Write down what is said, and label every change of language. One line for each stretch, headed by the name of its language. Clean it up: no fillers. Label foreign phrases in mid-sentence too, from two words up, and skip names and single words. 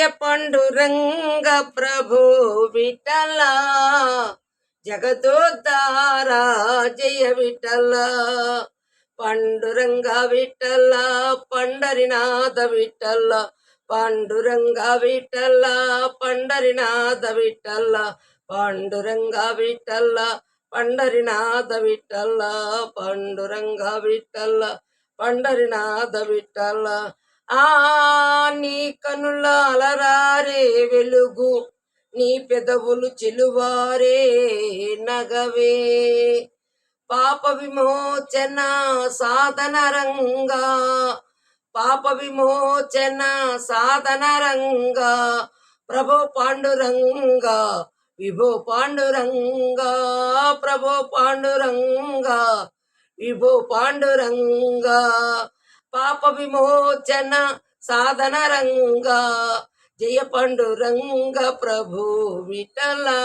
Marathi: पांडुरंग प्रभु विठला जगदोद्धारा जय विठल पांडुरंग विठल पंढरीनाथ विठल पांडुरंग विठल पंढरीनाथ विठल पांडुरंग विठल पंढरीनाथ विठल पांडुरंग विठल पंढरीनाथ विठल ఆ
Telugu: నీ కనుల అలరారే వెలుగు నీ పెదవులు చెలువారే నగవే పాప విమోచన సాధన రంగా పాప విమోచన సాధన రంగా ప్రభో పాండురంగా విభో పాండురంగా ప్రభో పాండురంగా విభో పాండురంగా పాప విమోచన సాధన రంగా జయ పాండురంగ ప్రభు విఠల